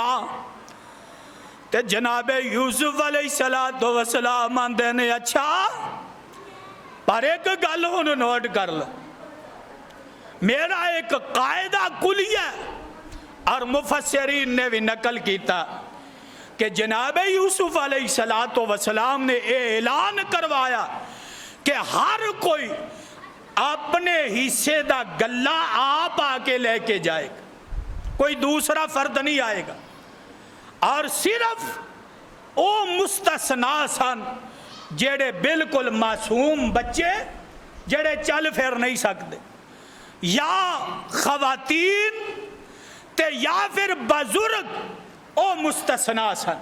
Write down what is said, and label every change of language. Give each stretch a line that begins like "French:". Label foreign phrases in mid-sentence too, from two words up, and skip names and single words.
Punjabi: تے جنابِ یوسف علیہ السلام آندے نے، اچھا پر اک گل ہن نوٹ کر لو، میرا اک قاعدہ کلیہ
Urdu: اور مفسرین نے بھی نقل کیا کہ جناب یوسف علیہ السلام نے اعلان کروایا
Punjabi: کہ ہر کوئی اپنے حصے دا گلہ آپ آ کے لے کے جائے گا، کوئی دوسرا فرد نہیں آئے گا، اور صرف او مستثنا سن جڑے بالکل معصوم بچے جڑے چل پھر نہیں سکتے، یا خواتین تے یا پھر بزرگ او مستثنا سن۔